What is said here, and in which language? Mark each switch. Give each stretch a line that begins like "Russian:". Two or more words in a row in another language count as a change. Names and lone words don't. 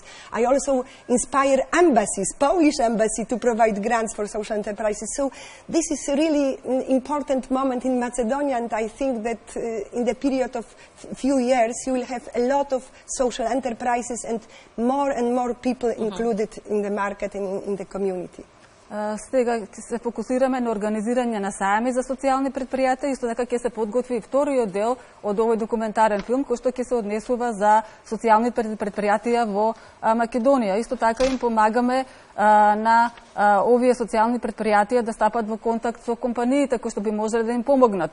English: I also inspire embassies, Polish embassy, to provide grants for social enterprises. So this is a really important moment in Macedonia, and I think that in the period of few years you will have a lot of social enterprises and more people included in the market and in the community.
Macedonian: Сега се фокусираме на организирање на сајми за социјални предпријатија, исто така ќе се подготви и вториот дел од овој документарен филм кој што ќе се однесува за социјални предпријатија во Македонија. Исто така им помагаме на овие социјални предпријатија да стапат во контакт со компаниите кои што би можеле да им помогнат.